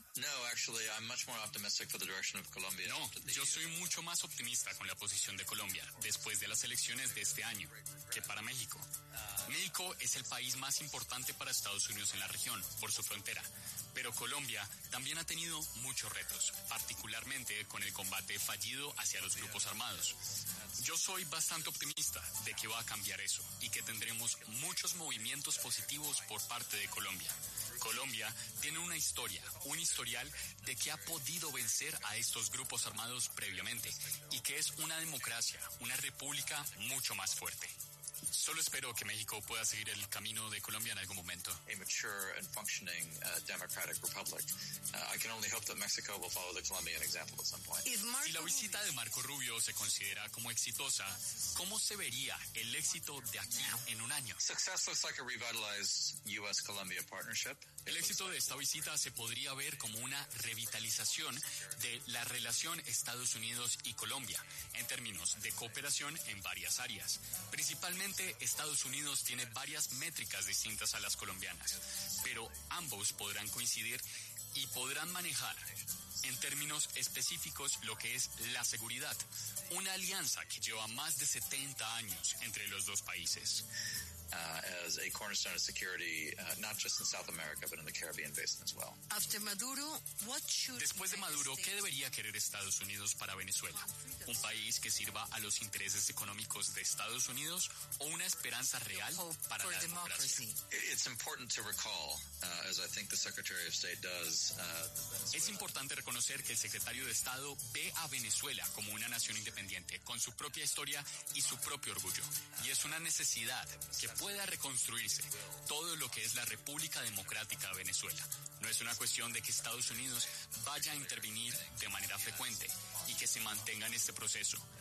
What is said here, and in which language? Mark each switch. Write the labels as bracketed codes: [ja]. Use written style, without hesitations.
[en] No, actually, I'm much more optimistic for the direction of Colombia. [es] No, yo soy mucho más optimista con la posición de Colombia después de las elecciones de este año que para México. México es el país más importante para Estados Unidos en la región por su frontera. Pero Colombia también ha tenido muchos retos, particularmente con el combate fallido hacia los grupos armados. Yo soy bastante optimista de que va a cambiar eso y que tendremos muchos movimientos positivos por parte de Colombia. Colombia tiene una historia, un historial de que ha podido vencer a estos grupos armados previamente y que es una democracia, una república mucho más fuerte. Solo espero que México pueda seguir el camino de Colombia en algún momento. [en] A mature and functioning democratic republic. I can only hope that Mexico will follow the Colombian example at some point. [es] Si la visita de Marco Rubio se considera como exitosa, ¿cómo se vería el éxito de aquí en un año? [en] Success looks like a revitalized U.S.-Colombia partnership. [es] El éxito de esta visita se podría ver como una revitalización de la relación Estados Unidos y Colombia en términos de cooperación en varias áreas. Principalmente, Estados Unidos tiene varias métricas distintas a las colombianas, pero ambos podrán coincidir y podrán manejar en términos específicos lo que es la seguridad, una alianza que lleva más de 70 años entre los dos países. [en] As a cornerstone of security, not just in South America, but in the Caribbean basin as well. After Maduro, what should [es] Después de Maduro, ¿qué debería querer Estados Unidos para Venezuela? ¿Un país que sirva a los intereses económicos de Estados Unidos o una esperanza real para la democracia? [en] It's important to recall, as I think the Secretary of State does, [es] Es importante reconocer que el secretario de Estado ve a Venezuela como una nación independiente, con su propia historia y su propio orgullo. Y es una necesidad que pueda reconstruirse todo lo que es la República Democrática de Venezuela. No es una cuestión de que Estados Unidos vaya a intervenir de manera frecuente y que se mantenga en este proceso.